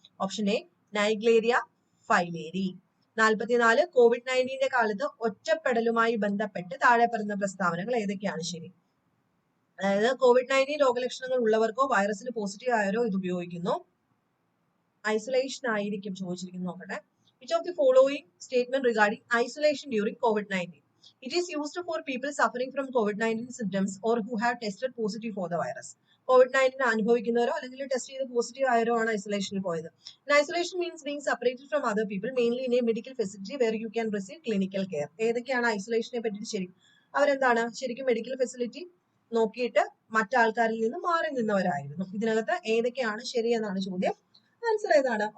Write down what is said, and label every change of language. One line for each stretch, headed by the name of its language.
Malayalam: Option A Naegleria ഫൈലേരി. 44, COVID-19 കാലത്ത് ഒറ്റപ്പെടലുമായി ബന്ധപ്പെട്ട് താഴെ പറയുന്ന പ്രസ്താവനകൾ ഏതൊക്കെയാണ് ശരി? അതായത് COVID-19 രോഗലക്ഷണങ്ങൾ ഉള്ളവർക്കോ വൈറസിന് പോസിറ്റീവ് ആയവരോ ഇത് ഉപയോഗിക്കുന്നു. ഐസൊലേഷൻ ആയിരിക്കും ചോദിച്ചിരിക്കുന്നു. നോക്കട്ടെ.
English: Which of the following statement regarding isolation during COVID-19? It is used for people suffering from COVID-19 symptoms or who have tested positive for the virus.
Malayalam: COVID-19 അനുഭവിക്കുന്നവരോ അല്ലെങ്കിൽ ടെസ്റ്റ് ചെയ്ത് positive ആയവരോ ആണ് ഐസൊലേഷനിൽ പോയത്.
English: Isolation means being separated from other people, mainly in a medical facility where you can receive clinical care.
Malayalam: ഏതൊക്കെയാണ് ഐസൊലേഷനെ പറ്റിയിട്ട് ശരി? അവരെന്താണ് ശരിക്കും medical facility നോക്കിയിട്ട് മറ്റാൾക്കാരിൽ നിന്ന് മാറി നിന്നവരായിരുന്നു. ഇതിനകത്ത് ഏതൊക്കെയാണ് ശരി എന്നാണ് ചോദ്യം. ആൻസർ ഏതാണ്?